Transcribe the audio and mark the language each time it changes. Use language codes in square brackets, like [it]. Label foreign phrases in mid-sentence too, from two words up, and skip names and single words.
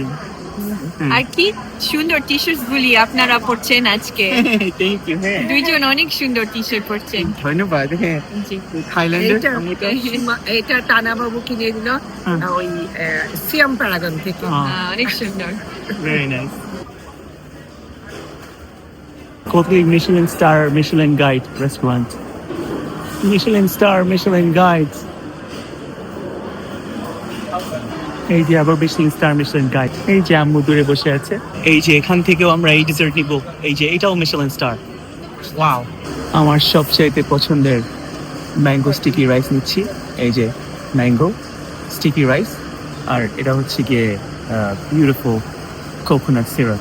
[bn] আর কি সুন্দর টি শার্ট গুলি আপনারা পরছেন আজকে। [en] thank you. হ্যাঁ [bn] দুইজন অনেক সুন্দর টি শার্ট পরছেন। ধন্যবাদ। হ্যাঁ জি। থাইল্যান্ডের এটা টানা বাবু কিনে দিল হ্যাঁ। ওই সিয়াম প্যারাগন থেকে। অনেক সুন্দর। [en] very nice. Copley Michelin Star Michelin Guide Restaurant. Michelin Star Michelin Guide. [bn] এই যে আবার Michelin Star Michelin Guide. এই যে আম্মু দূরে বসে আছে। এই যে এখান থেকেও আমরা এই ডেজার্ট নিব। এই যে এটাও Michelin Star. ওয়াও। আমার সবচাইতে পছন্দের [en] mango sticky rice [bn] নিচ্ছি। এই যে [en] mango sticky rice, [bn] আর এটা হচ্ছে গিয়ে [en] beautiful coconut syrup.